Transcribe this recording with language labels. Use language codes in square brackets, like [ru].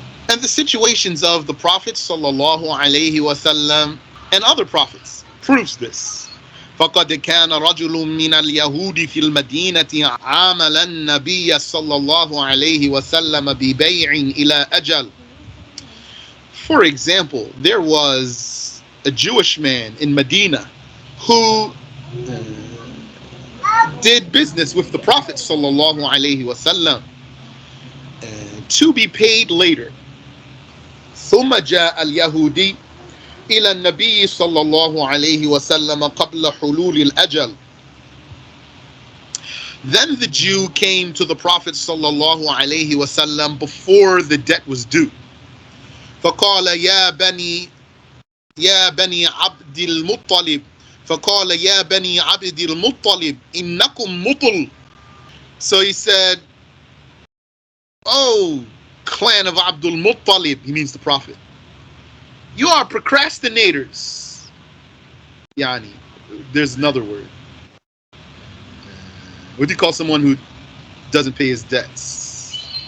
[en] And the situations of the Prophet sallallahu alaihi wasallam and other prophets proves this. [ar] فقد كان رجل من اليهود في المدينة عامل النبي صلى الله عليه وسلم ببيع إلى أجل. [en] For example, there was a Jewish man in Medina who did business with the Prophet sallallahu alaihi wasallam to be paid later. [ar] ثم جاء اليهودي إلى النبي صلى الله عليه وسلم قبل حلول الأجل. [en] Then the Jew came to the Prophet صلى الله عليه وسلم before the debt was due. [ar] فقال يا بني عبد المطلب فقال يا بني عبد المطلب إنكم مطل. [en] So he said, "Oh, clan of Abdul Muttalib," he means the Prophet, "you are procrastinators." Yani, there's another word. What do you call someone who doesn't pay his debts?